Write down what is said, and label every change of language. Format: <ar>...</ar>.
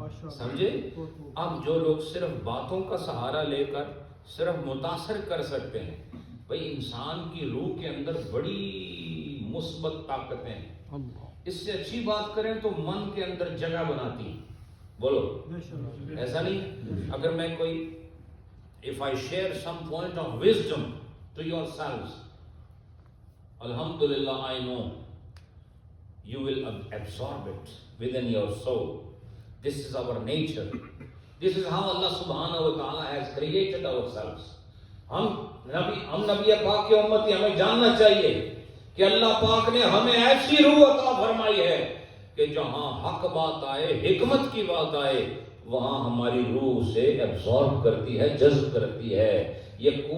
<ur>سمجھے؟ اب جو لوگ صرف باتوں کا سہارا لے کر صرف متاثر کر سکتے ہیں، بھئی انسان کی روح کے اندر بڑی مثبت طاقتیں ہیں، اس سے اچھی بات کریں تو من کے اندر جگہ بناتی ہیں۔ بولو ایسا نہیں؟ اگر میں کوئی</ur> <en>if I share some point of wisdom to yourselves, alhamdulillah I know you will absorb it within your soul. This is our nature. This is how Allah subhanahu wa ta'ala has created ourselves.</en> <ur>ہم نبی پاک کی امتی، ہمیں جاننا چاہیے کہ اللہ پاک نے ہمیں ایسی روح عطا فرمائی ہے کہ جہاں حق بات آئے، حکمت کی بات آئے، وہاں ہماری روح اسے ایبزارب کرتی ہے، جذب کرتی ہے۔ یہ</ur>